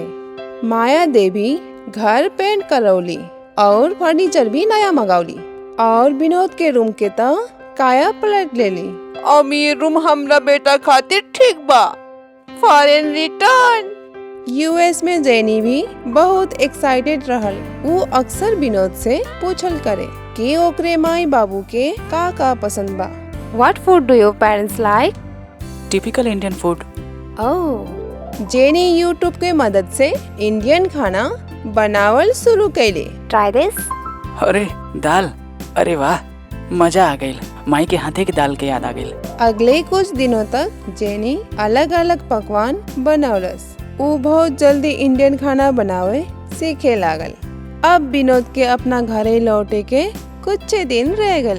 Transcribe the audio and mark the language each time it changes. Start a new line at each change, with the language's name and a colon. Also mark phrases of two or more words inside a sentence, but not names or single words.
Bhojpuri: माया देवी घर पेंट करौली और फर्नीचर भी नया मंगावली, और विनोद के रूम के तो काया पलट लेली। अब ये रूम हमरा बेटा खातिर ठीक बा।
English: Foreign return.
Bhojpuri: यूएस में जेनी भी बहुत एक्साइटेड रहल। वो अक्सर विनोद से पूछल करे कि ओकरे माई बाबू के का पसंद बा।
English: What food do your parents like? Typical Indian food. Oh,
Bhojpuri: जेनी यूट्यूब के मदद से इंडियन खाना बनावल शुरू कैले।
English: try this.
Bhojpuri: अरे दाल, अरे वाह, मजा आ गई। माई के हाथे की दाल के याद आ गई। अगले कुछ दिनों तक जेनी अलग अलग पकवान बनौलस। वो बहुत जल्दी इंडियन खाना बनावे सीखे लागल। अब विनोद के अपना घरे लौटे के कुछ दिन रह गल।